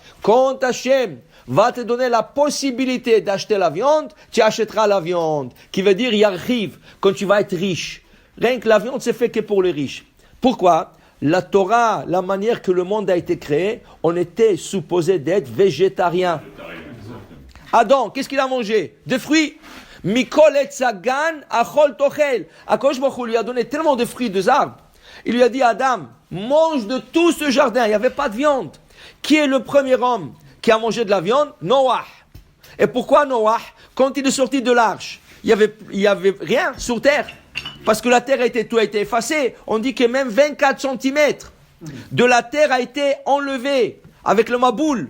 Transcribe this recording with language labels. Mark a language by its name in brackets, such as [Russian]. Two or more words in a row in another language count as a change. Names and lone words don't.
[French] Quand Hashem va te donner la possibilité d'acheter la viande, tu achèteras la viande. Qui veut dire, il arrive quand tu vas être riche. Rien que la viande, c'est fait que pour les riches. Pourquoi? La Torah, la manière que le monde a été créé, on était supposé d'être végétarien. Adam, qu'est-ce qu'il a mangé? Des fruits. [Hebrew] מכל עץ הגן, אכל תאכל. הקדוש ברוך הוא [French] lui a donné tellement de fruits, des arbres. Il lui a dit, Adam, mange de tout ce jardin. Il n'y avait pas de viande. Qui est le premier homme qui a mangé de la viande? Noah. Et pourquoi Noah? Quand il est sorti de l'arche, il y avait rien sur terre. Parce que la terre tout a été effacée. On dit que même 24 cm de la terre a été enlevée avec le maboul.